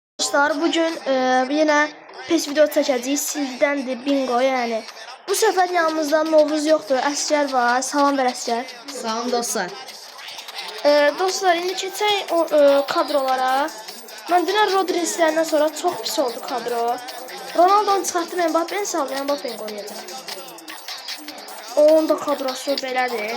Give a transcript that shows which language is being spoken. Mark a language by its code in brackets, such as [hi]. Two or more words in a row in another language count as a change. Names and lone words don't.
[az] dostlar, bugün yine pes video çəkəcəyik. [tr] Sizdendir bingo yani. Bu sefer yanımızda Novruz yoktur. [az] Əsgər var. Salam ver Əsgər. Salam dostlar. Dostlar, indi keçək o kadrolara. Mən dünən Rodri istəyəndən sonra çox pis oldu kadro. Ronaldo'nu çıxartdım, Mbappe'ni saldım, Mbappe'ni qoyacağım. Onun da kadrosu belədir.